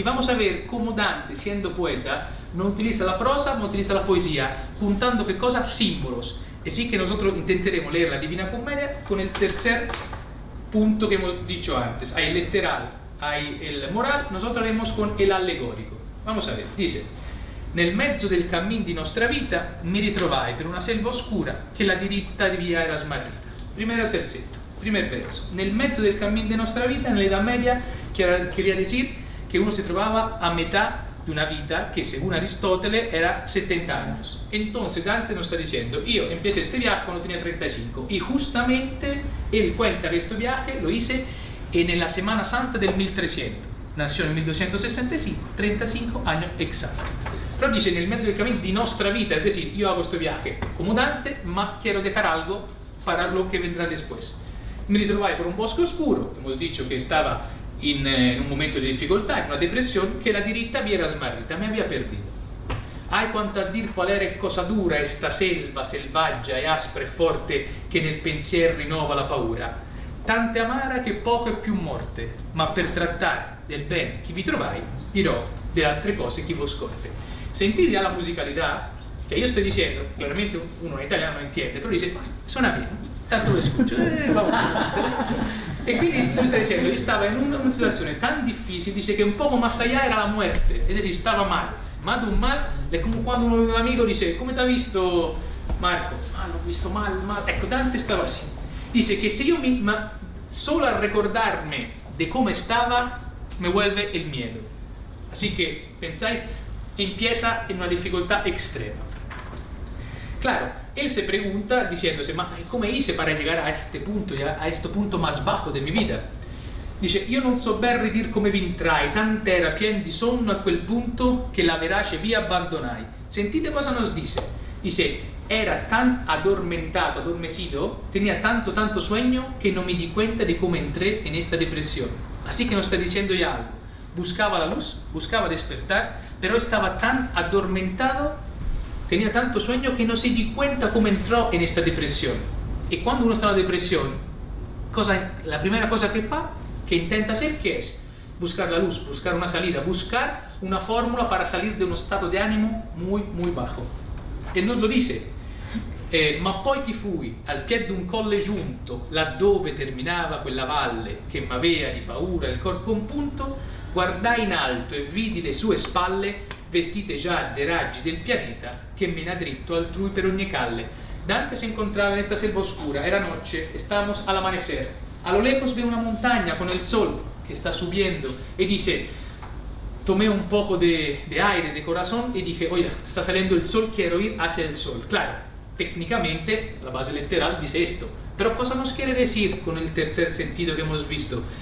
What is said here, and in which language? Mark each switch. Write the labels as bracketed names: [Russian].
[Spanish] Y vamos a ver cómo Dante, siendo poeta, no utiliza la prosa, no utiliza la poesía, juntando qué cosas, símbolos. Así que nosotros intentaremos leer la Divina Commedia con el tercer punto que hemos dicho antes. Hay el literal, hay el moral, nosotros haremos con el allegorico. Vamos a ver, dice: [Italian] nel mezzo del cammin di nostra vita mi ritrovai per una selva oscura che la diritta via era smarrita. [Spanish] Primero terzetto, primer verso. [Italian] Nel mezzo del cammin di nostra vita, [Spanish] nell'Edad Media, quería decir que uno se trovaba a metà de una vida que según Aristóteles era 70 años. Entonces Dante nos está diciendo, yo empecé este viaje cuando tenía 35 y justamente él cuenta que este viaje lo hice en la Semana Santa del 1300. Nació en 1265, 35 años exactos. Pero dice en el medio del camino de nuestra vida, es decir, yo hago este viaje como Dante, ma quiero dejar algo para lo que vendrá después. Me ritrovai por un bosque oscuro, hemos dicho que estaba en un momento de dificultad, en una depresión, que [Italian] la diritta vi era smarrita, [Spanish] me había perdido. [Italian] Ai quanto a dir qual era cosa dura esta selva selvaggia e aspra e forte che nel pensier rinnova la paura, tante amara che poco è più morte, ma per trattare del bene che vi trovai dirò delle altre cose che vos scorte. [Spanish] Sentite ya la musicalidad, que yo estoy diciendo, claramente uno en italiano no entiende, pero dice, suena bien, tanto lo escucho, vamos a [Italian] E quindi lui sta dicendo, io stavo in una situazione tan difficile, dice che un poco más allá era la muerte, es decir, stava mal de un mal, è come quando un amico dice, come ti ha visto Marco? Ah, l'ho visto mal, ecco, Dante stava así. [Spanish] Dice que si yo solo al recordarme de cómo estaba, me vuelve el miedo. Así que, pensáis, empieza en una dificultad extrema. Claro, él se pregunta diciéndose, ma ¿cómo hice para llegar a este punto más bajo de mi vida? [Italian] Dice, io non so ben ridir come vi entrai, tant'era pien di sonno a quel punto che la verace via abbandonai. [Spanish] Sentite cosa nos dice. Dice, era tan adormecido, tenía tanto sueño que no me di cuenta de cómo entré en esta depresión. Así que nos está diciendo ya algo. Buscaba la luz, buscaba despertar, pero estaba tan adormentado, tenía tanto sueño que no se di cuenta cómo entró en esta depresión. Y cuando uno está en la depresión, la primera cosa que fa, que intenta hacer, ¿qué es? Buscar la luz, buscar una salida, buscar una fórmula para salir de un estado de ánimo muy bajo. [Italian] E nos lo dice, ma poi che fui al piede d'un colle giunto, laddove terminava quella valle che m'avea di paura il corpo un punto, guardai in alto e vidi le sue spalle vestite già dei raggi del pianeta che mena dritto altrui per ogni calle. [Spanish] Dante se encontraba en esta selva oscura, era noche, estábamos al amanecer. A lo lejos ve una montaña con el sol que está subiendo y dice, tomé un poco de aire, de corazón y dije, oye, está saliendo el sol, quiero ir hacia el sol. Claro, técnicamente la base literal dice esto, pero cosa nos quiere decir con el tercer sentido que hemos visto?